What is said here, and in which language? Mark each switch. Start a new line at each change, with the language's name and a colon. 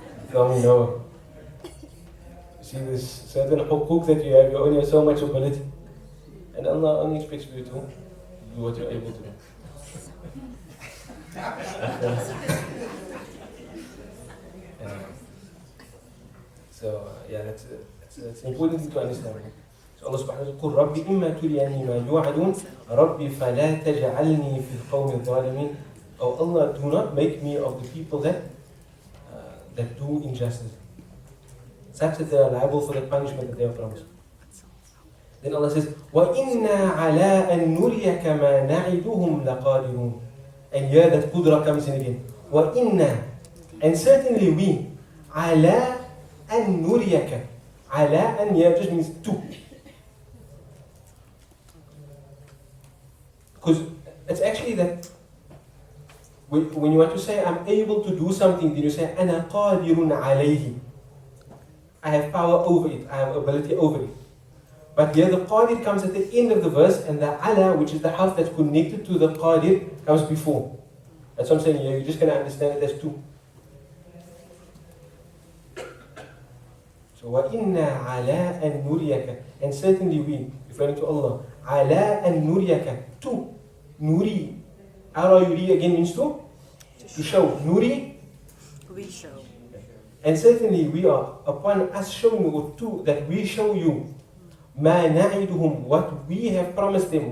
English: Tell me no. See, there's certain hukuk that you have, you only have so much ability. And Allah only expects you to do what you're able to do. So, that's an important thing to understand.
Arabic: So Allah subhanahu wa ta'ala, قُلْ رَبِّ إِمَّا تُرِيَنِّي مَا يُوعَدُونَ رَبِّ فَلَا تَجْعَلْنِي فِي الْقَوْمِ الظَّالِمِينَ.
English: Oh Allah, do not make me of the people that do injustice, such that they are liable for the punishment that they are promised. Then Allah says,
Arabic: وَإِنَّا عَلَىٰ أَن نُرِيَكَ مَا نَعِدُهُمْ لَقَادِرُونَ.
English: And here that qudra comes in again.
Arabic: وَإِنَّا,
English: and certainly we,
Arabic: عَلَىٰ أَن نُرِيَكَ. عَلَىٰ أَن
English: here just means to. Because it's actually that when you want to say I'm able to do something, then you say
Arabic: أَنَا قَادِرٌ عَلَيْهِ.
English: I have power over it, I have ability over it. But here the qadir comes at the end of the verse, and the ala, which is the harf that's connected to the qadir, comes before. That's what I'm saying here. You're just going to understand it as two.
Arabic: So, وَإِنَّا عَلَىٰ أَن نُرِيَكَ.
English: And certainly we, referring to Allah,
Arabic: عَلَىٰ أَن نُرِيَكَ.
English: To. Nuri. Yuri again means to? To show. Nuri. We show. And certainly we are upon us showing you to that we show you
Arabic: ما نعدهم,
English: what we have promised them.